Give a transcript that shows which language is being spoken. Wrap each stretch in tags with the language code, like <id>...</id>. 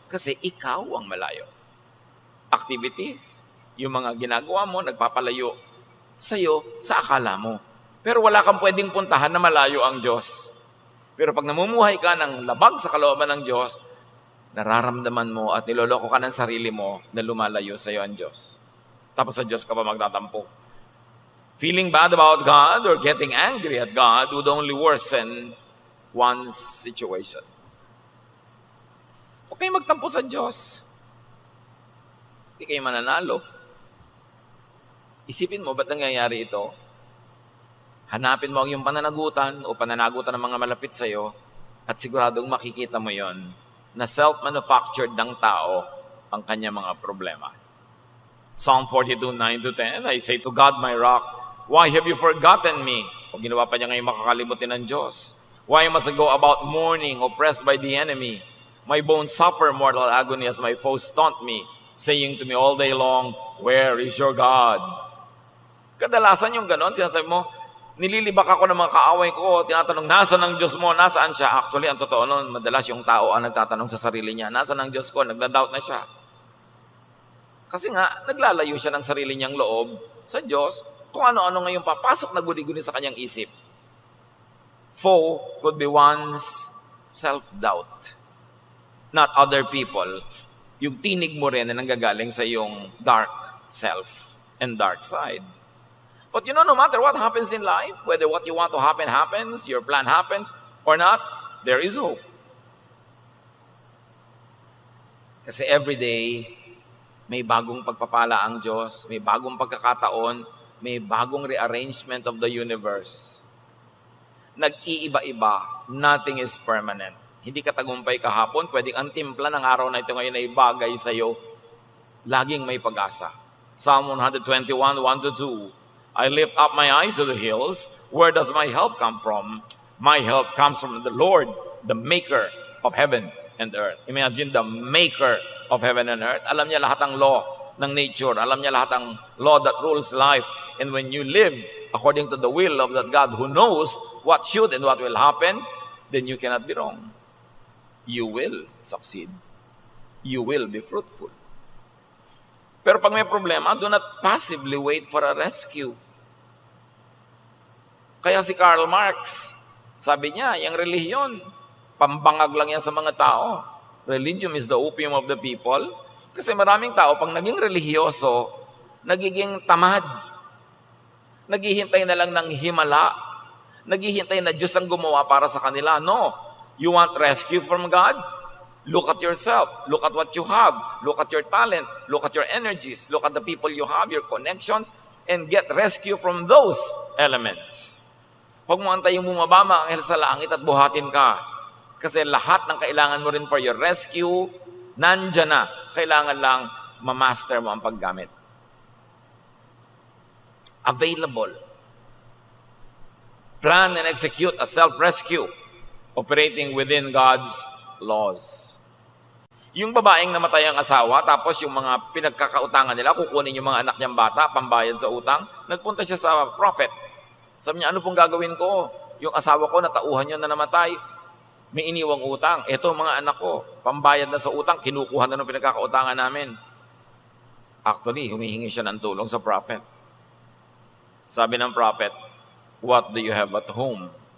<tl>Kasi ikaw ang malayo. Activities, yung mga ginagawa mo, nagpapalayo sa iyo sa akala mo. Pero wala kang pwedeng puntahan na malayo ang Diyos. Pero pag namumuhay ka ng labag sa kalooban ng Diyos, nararamdaman mo at niloloko ka ng sarili mo na lumalayo sa iyo ang Diyos. Tapos sa Diyos ka pa magtatampo.</tl> <en>Feeling bad about God or getting angry at God would only worsen one's situation.</en> <tl>Huwag kayo magtampo sa Diyos. Hindi kayo mananalo. Isipin mo, ba't nangyayari ito? Hanapin mo ang iyong pananagutan o pananagutan ng mga malapit sa iyo at siguradong makikita mo yon na self-manufactured ng tao ang kanya mga problema.</tl> <en>Psalm 42, 9-10, I say to God, my rock, why have you forgotten me?</en> <tl>O ginawa pa niya ngayon makakalimutin ng Diyos.</tl> <en>Why must I go about mourning, oppressed by the enemy? My bones suffer mortal agony as my foes taunt me, saying to me all day long, where is your God?</en> <tl>Kadalasan yung ganon, sinasabi mo, nililibak ako ng mga kaaway ko, tinatanong, nasaan ang Diyos mo? Nasaan siya? Actually, ang totoo nun, madalas yung tao ang nagtatanong sa sarili niya, nasaan ang Diyos ko? Nagda-doubt na siya. Kasi nga, naglalayo siya ng sarili niyang loob sa Diyos kung ano-ano ngayong papasok na guni-guni sa kanyang isip.</tl> <en>Foe could be one's self-doubt, not other people.</en> <tl>Yung tinig mo rin na nanggagaling sa iyong</tl> <en>dark self and dark side. But you know, no matter what happens in life, whether what you want to happen happens, your plan happens, or not, there is hope.</en> <tl>Kasi</tl> <en>every day,</en> <tl>may bagong pagpapala ang Diyos, may bagong pagkakataon, may bagong</tl> <en>rearrangement of the universe.</en> <tl>Nag-iiba-iba,</tl> <en>nothing is permanent.</en> <tl>Hindi ka tagumpay kahapon, pwedeng ang timpla ng araw na ito ngayon ay bagay sa iyo. Laging may pag-asa.</tl> <en>Psalm 121, 1-2, I lift up my eyes to the hills. Where does my help come from? My help comes from the Lord, the maker of heaven and earth. Imagine the maker of heaven and earth.</en> <tl>Alam niya lahat ng law ng nature. Alam niya lahat ng</tl> <en>law that rules life. And when you live according to the will of that God who knows what should and what will happen, then you cannot be wrong. You will succeed. You will be fruitful.</en> <tl>Pero pag may problema,</tl> <en>do not passively wait for a rescue.</en> <tl>Kaya si Karl Marx, sabi niya, yung relihiyon, pambangag lang yan sa mga tao.</tl> <en>Religion is the opium of the people.</en> <tl>Kasi maraming tao, pag naging religyoso, nagiging tamad. Naghihintay na lang ng himala. Naghihintay na Diyos ang gumawa para sa kanila.</tl> <en>No. You want rescue from God? Look at yourself. Look at what you have. Look at your talent. Look at your energies. Look at the people you have, your connections, and get rescue from those elements.</en> <tl>Huwag mo antayong bumaba mga anghel sa langit at buhatin ka. Kasi lahat ng kailangan mo rin</tl> <en>for your rescue,</en> <tl>nandyan na. Kailangan lang ma-master mo ang paggamit.</tl> <en>Available. Plan and execute a self-rescue operating within God's laws.</en> <tl>Yung babaeng namatay ang asawa, tapos yung mga pinagkakautangan nila, kukunin yung mga anak niyang bata, pambayad sa utang, nagpunta siya sa prophet. Sabi niya, ano pong gagawin ko? Yung asawa ko, natauhan niya na namatay, may iniwang utang. Eto mga anak ko, pambayad na sa utang, kinukuha na ng pinagkakautangan namin. Actually, humihingi siya ng tulong sa prophet. Sabi ng prophet,</tl> <en>what do you have at home?</en>